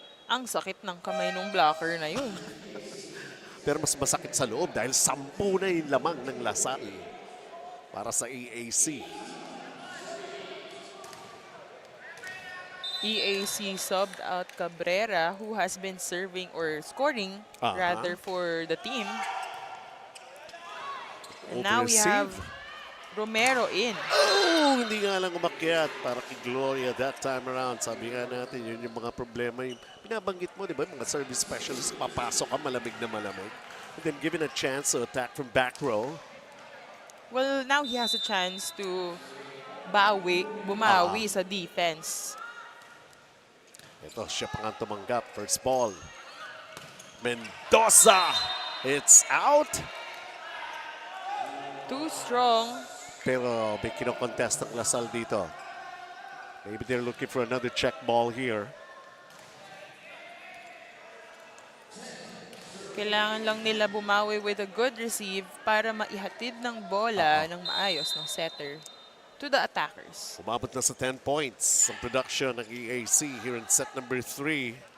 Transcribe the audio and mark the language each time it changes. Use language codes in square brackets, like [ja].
[tl] Ang sakit ng kamay ng blocker na yun. Pero mas masakit sa loob dahil 10 na yung lamang ng Lasal para sa EAC. [en] EAC subbed out Cabrera, who has been serving or scoring rather for the team. And now we have Romero in. [tl] Oh, hindi nga lang umakyat para kay Gloria [en] that time around. [tl] Sabi nga natin, yun yung mga problema. Yung binabanggit mo, di ba? Mga service specialist, papasok ka, malamig na malamig. [en] And then given a chance to attack from back row. Well, now he has a chance to [tl] bumawi sa [en] defense. [tl] Ito, siya pa nga tumanggap. [en] First ball. [tl] Mendoza! [en] It's out. Too strong. [tl] Pero may kinokontest ang Lasal dito. [en] Maybe they're looking for another check ball here. [tl] Kailangan lang nila bumawi [en] with a good receive [tl] para maihatid ng bola ng maayos ng setter [en] to the attackers. [tl] Umabot na sa 10 points ang production ng EAC [en] here in set number 3.